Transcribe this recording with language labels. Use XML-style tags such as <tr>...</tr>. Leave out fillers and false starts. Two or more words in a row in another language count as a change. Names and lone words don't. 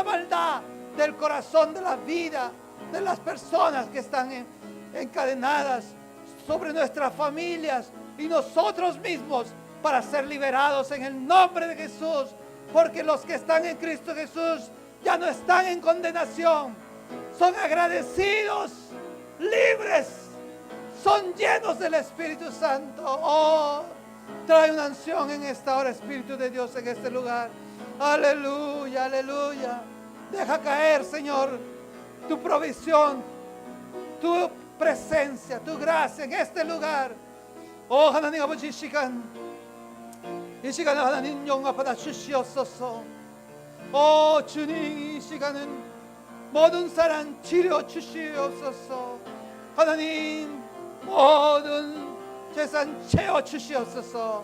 <es>maldad del corazón de la vida de las personas que están encadenadas sobre nuestras familias y nosotros mismos, para ser liberados en el nombre de Jesús, porque los que están en Cristo Jesús ya no están en condenación, son agradecidos, libres, son llenos del Espíritu Santo. Oh, trae una unción en esta hora, Espíritu de Dios, en este lugar. Aleluya, aleluya. Deja caer, Señor, tu provisión, tu presencia, tu gracia en este lugar.</es> <ko>Oh, 하나님 아버지, 이 시간에 하나님 영광 받아 주시옵소서. 주님, 이 시간은 모든 사람 치료 주시옵소서. 하나님, 모든 재산 채워 주시옵소서.</ko>